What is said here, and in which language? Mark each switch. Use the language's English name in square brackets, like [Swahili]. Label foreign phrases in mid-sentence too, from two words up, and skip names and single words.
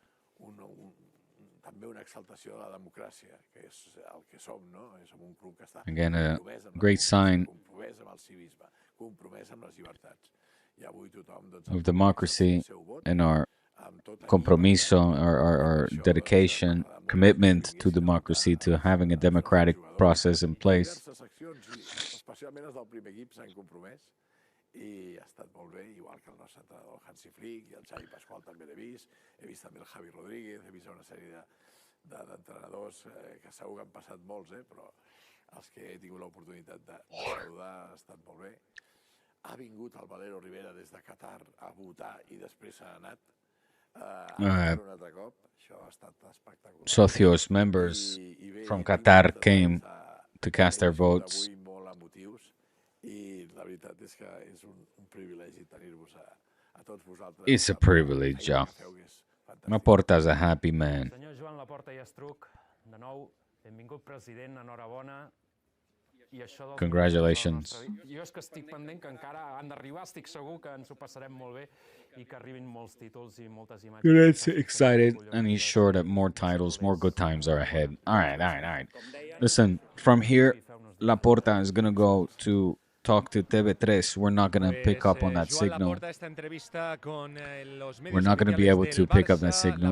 [English] Again, a great sign of democracy and our compromiso, our dedication, commitment to democracy, to having a democratic process in place. [Catalan] I ha estat molt bé, igual que el nostre entrenador Hansi Flick i el Xavi Pasqual també l'he vist també el Javi Rodríguez, he vist una sèrie d'entrenadors que segur que han passat molts, però els que he tingut l'oportunitat de saludar ha estat molt bé. Ha vingut el Valero Rivera des de Qatar a votar i després ha anat un altre cop, això ha estat espectacular. Socios, [English] members from Qatar came to cast their votes. [Catalan] I la veritat és que és un privilegi tenir-vos a tots vosaltres. [English] It's a privilege, Joe. Laporta's a happy man. [Catalan] Senyor Joan Laporta i Estruc, de nou, benvingut president, enhorabona. [English] Congratulations. [Catalan] Jo és que estic pendent que encara han d'arribar, estic segur que ens ho passarem molt bé i que arribin molts títols i moltes imatges. [English] That's excited, and he's sure that more titles, more good times are ahead. All right. Listen, from here, Laporta is going to go to talk to TV3. We're not going to pick up on that signal. We're not going to be able to pick up that signal.